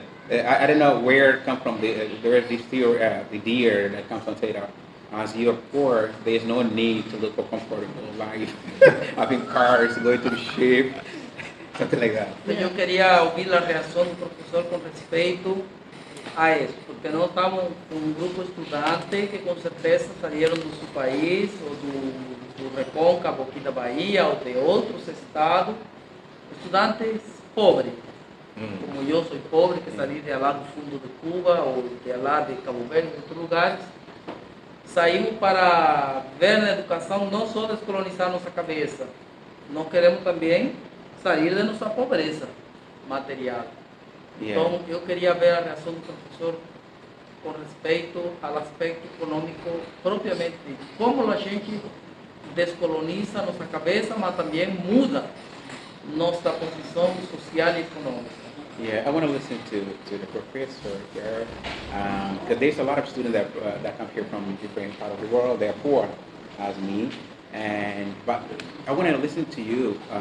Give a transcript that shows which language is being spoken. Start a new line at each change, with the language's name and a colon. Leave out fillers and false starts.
English: I don't know where it comes from. There is this theory, the idea that comes from say that as you're poor, there's no need to look for comfortable life, having cars, going to the ship, something like that.
Portuguese: Eu queria ouvir a reação do professor com respeito a isso, porque nós estamos com um grupo estudante que com certeza saíram do seu país, ou do Recôncavo aqui da Bahia, ou de outros estados, estudantes pobres. Como eu sou pobre, que saí de lá do fundo de Cuba, ou de lá de Cabo Verde, em outros lugares, saímos para ver na educação não só descolonizar nossa cabeça, nós queremos também sair de nossa pobreza material. Então, eu queria ver a reação do professor com respeito ao aspecto econômico propriamente dito. Como a gente descoloniza nossa cabeça, mas também muda nossa posição social e econômica.
English: I want to listen to the professor here, because there's a lot of students that come here from different parts of the world. They're poor, as me, but I want to listen to you.